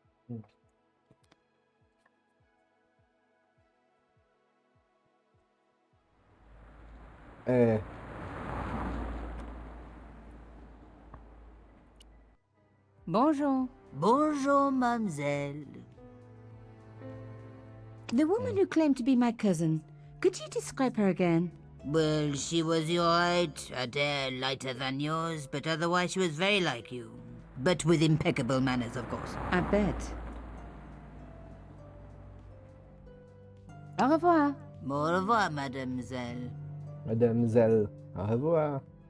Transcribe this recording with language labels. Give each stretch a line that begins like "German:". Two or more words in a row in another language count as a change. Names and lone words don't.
French: É. Bonjour. Bonjour, mademoiselle.
English: The woman who claimed to be my cousin. Could you describe her again? Well, she was your height, a hair lighter than yours, but otherwise she was very like you. But with impeccable manners, of course. I bet.
French: Au revoir. Au revoir, mademoiselle. Mademoiselle, au revoir.